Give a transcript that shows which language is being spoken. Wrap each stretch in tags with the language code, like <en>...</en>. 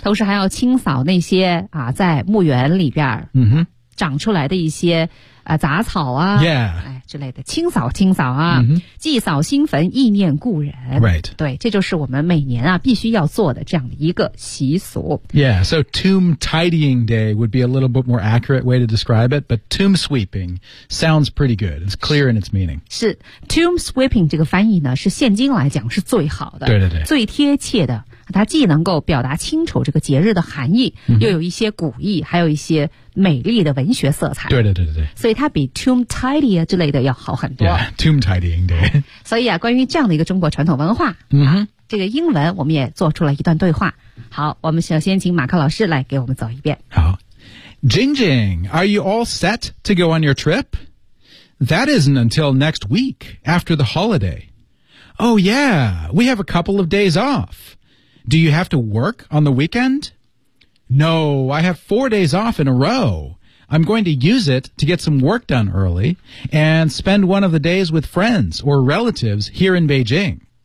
<zh>同时还要清扫那些、啊、在墓园里边、 mm-hmm. 长出来的一些、杂草啊、 yeah. 哎、之类的清扫清扫啊、 mm-hmm. 祭扫新坟意念故人、 right. 对这就是我们每年、啊、必须要做的这样的一个习俗</zh> <en>Yeah, so tomb tidying day would be a little bit more accurate way to describe it But tomb sweeping sounds pretty good It's clear in its meaning</en> <zh>是 Tomb sweeping 这个翻译呢是现今来讲是最好的对对对最贴切的它既能够表达清楚这个节日的含义、 mm-hmm. 又有一些古意还有一些美丽的文学色彩对对对对所以它比 tomb tidy 之类的要好很多</zh> <en>yeah, tomb tidying day</en> <zh>所以啊关于这样的一个中国传统文化、 mm-hmm. 啊、这个英文我们也做出了一段对话好我们首先请马克老师来给我们走一遍</zh> <en>好 Jing Jing Are you all set to go on your trip? That isn't until next week after the holiday Oh yeah We have a couple of days offDo you have to work on the weekend? No, I have 4 days off in a row. I'm going to use it to get some work done early and spend one of the days with friends or relatives here in Beijing.</en>